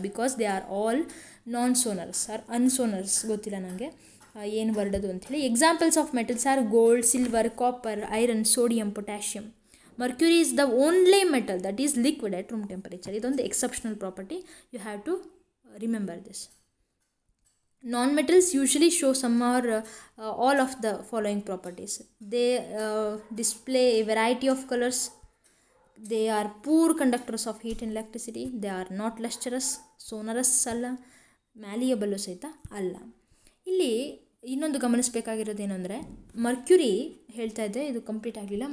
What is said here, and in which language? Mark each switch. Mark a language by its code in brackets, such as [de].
[en] Because they are all non sonorous or unsonorous. [kn] ಗೊತ್ತಿಲ್ಲ ನನಗೆ ಏನು ವರ್ಡ್ ಅದು ಅಂಥೇಳಿ. [en] Examples of metals are gold, silver, copper, iron, sodium, potassium. Mercury is the only metal that is liquid at room temperature. ಇದೊಂದು exceptional property. You have to remember this. Non-metals usually show some or all of the following properties. They display a variety of colors. They are poor conductors of heat and electricity. They are not lustrous, sonorous [kn] ಅಲ್ಲ, ಮ್ಯಾಲಿಯಬಲ್ಲು ಸಹಿತ ಅಲ್ಲ. ಇಲ್ಲಿ ಇನ್ನೊಂದು ಗಮನಿಸಬೇಕಾಗಿರೋದೇನು ಅಂದರೆ, mercury ಹೇಳ್ತಾ ಇದ್ದೆ, ಇದು complete ಆಗಲಿಲ್ಲ.